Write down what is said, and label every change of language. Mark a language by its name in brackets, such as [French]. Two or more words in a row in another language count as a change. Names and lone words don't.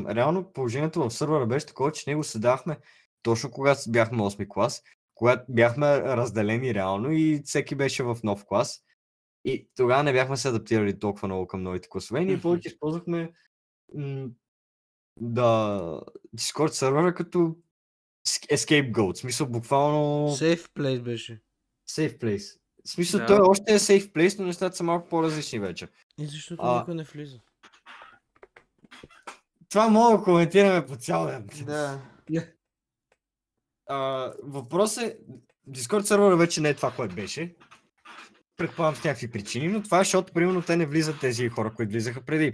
[Bulgarian] Реално положението в сървъра беше такова, че него седахме точно когато бяхме 8 клас, когато бяхме разделени реално и всеки беше в нов клас. И тогава не бяхме се адаптирали толкова много към новите класове. Ние повече използвахме Discord сервера като scapegoat. В смисъл буквално... [English] Safe place беше. Safe place. [Bulgarian] В смисъл той още е [English] safe place, [Bulgarian] но нещата са малко по-различни вече. И защото никой не влиза. Това мога да коментираме по цял ден. Да. Въпрос е, Discord сервера вече не е това, което беше. Предполагам с някакви причини, но това е, защото примерно те не влизат тези хора, които влизаха преди.